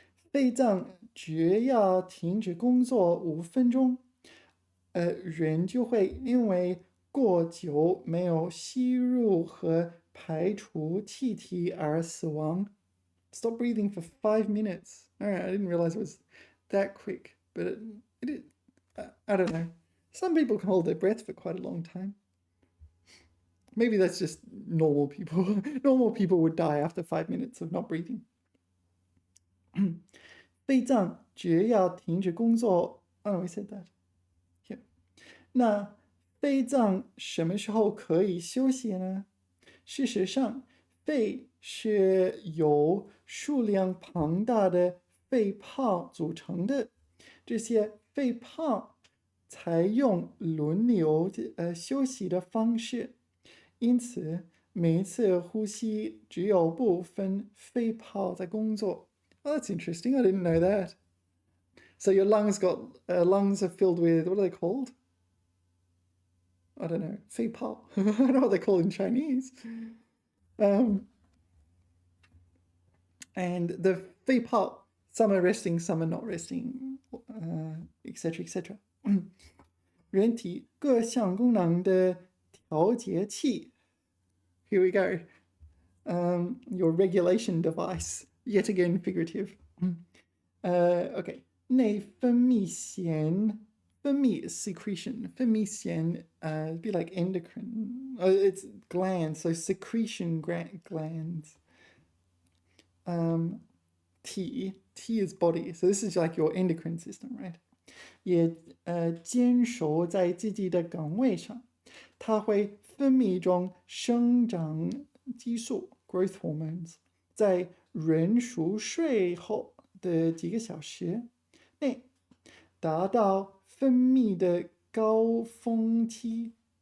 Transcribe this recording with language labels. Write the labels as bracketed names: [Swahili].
[Chinese] 肺脏只要停止工作5分钟，人就会因为过久没有吸入和排除气体而死亡。 [English] Stop breathing for 5 minutes. Alright, I didn't realize it was that quick, but I don't know. Some people can hold their breath for quite a long time. Maybe that's just normal people. Normal people would die after 5 minutes of not breathing. [Chinese] 肺脏只要停止工作 [English] Oh, we said that. Yeah. [Chinese] 那肺脏什么时候可以休息呢？事实上，肺是由数量庞大的肺泡组成的，这些肺泡采用轮流休息的方式，因此每一次呼吸只有部分肺泡在工作。 [English] Oh, that's interesting. I didn't know that. So your lungs are filled with, what are they called? I don't know, 肺泡. I don't know what they're called in Chinese. And the 肺泡some are resting, some are not resting, etc. etc. [Chinese] 人体各项功能的调节器。 [English] Here we go. Your regulation device, yet again figurative. Okay. 内分泌腺，分泌 secretion， 分泌腺be like endocrine. It's glands, so secretion glands. T is body, so this is like your endocrine system, right? [Chinese] 也坚守在自己的岗位上，它会分泌一种生长激素 （growth hormones），在人熟睡后的几个小时内达到分泌的高峰期。